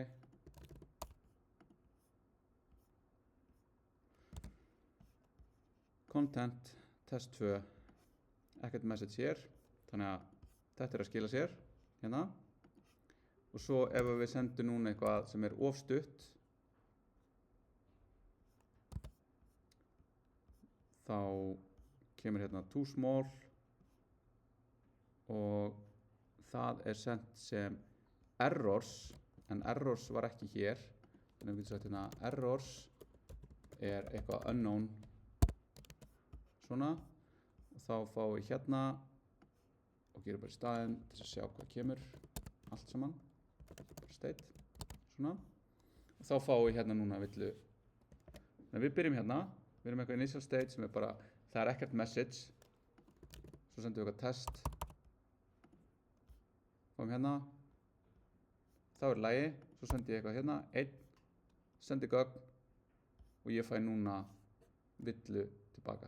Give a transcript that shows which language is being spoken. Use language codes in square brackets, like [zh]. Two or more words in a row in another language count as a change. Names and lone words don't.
[is] Content, test 2, ekkert message hér, þannig að þetta að skila sér, hérna. Og svo ef við sendum núna eitthvað sem of stutt, þá kemur hérna [en] too small [is] og það sendt sem errors, en errors var ekki hér, þannig að við getum sagt hérna errors eitthvað unknown. Svona, og þá fáum við hérna og gerum bara í staðinn til að sjá hvað kemur allt saman, bara state, svona, og þá fáum við hérna núna villu. Þannig að við byrjum hérna, við erum eitthvað [en] initial state [is] sem bara, það ekkert message, svo sendum við eitthvað test, fáum hérna, þá lagi, svo sendi ég eitthvað hérna, 1, sendi gögn og ég fæ núna villu tilbaka.